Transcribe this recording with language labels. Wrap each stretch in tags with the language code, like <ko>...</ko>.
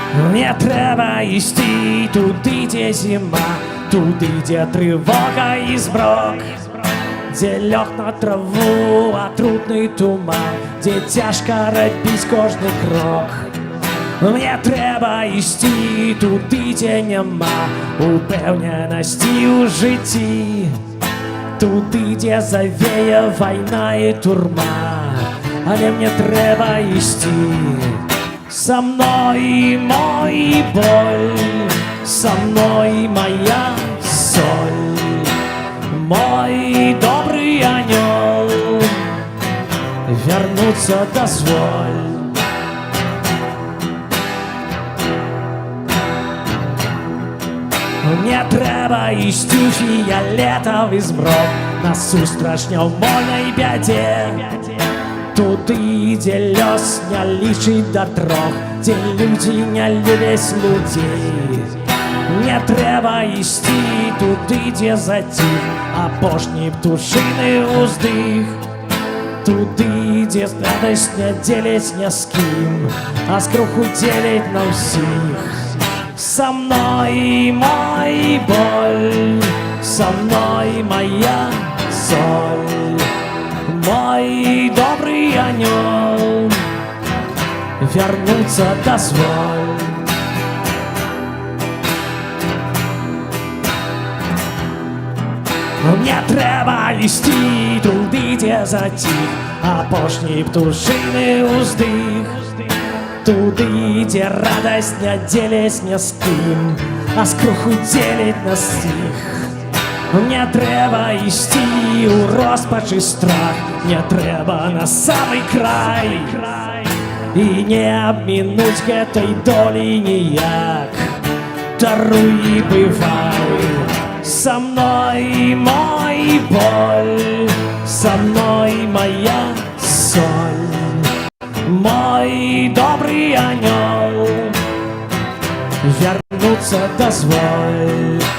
<be>Мне трэба ісці туды, дзе зіма, туды, дзе трывога і змрок, дзе лёг на траву атрутны туман, дзе цяжка рабіць кожны крок. Мне трэба ісці туды, дзе няма упэўненасці ў жыцці, туды, дзе завее вайна і турма, але мне трэба ісці.</be> <ru>Со мной мой боль, со мной моя соль, мой добрый анёл, вернуться дозволь.</ru> <be>Мне трэба ісці ў фіялетавы змрок насустрач няўмольнай бядзе, туды, дзе лёс не лічыць да трох, дзе людзі не любяць людзей. Мне трэба ісці туды, дзе заціх апошні птушыны ўздых, туды, дзе радасць не дзеляць ні з кім, а скруху дзеляць на ўсіх.</be> <ru>Со мной мой боль, со мной моя соль, мой добрый анёл, вернуться дозволь.</ru> <be>Мне трэба ісці туды, дзе заціх апошні птушыны ўздых, туды, дзе радасць не дзеляць ні з кім, а скруху дзеляць на сіх. Мне трэба ісці ў роспачы страх, мне трэба на самы край, і не абмінуць гэтай долі ніяк. Даруй і бывай.</be> <ru>Со мной мой боль, со мной моя соль, мой добрый анёл, вернуться дозволь.</ru>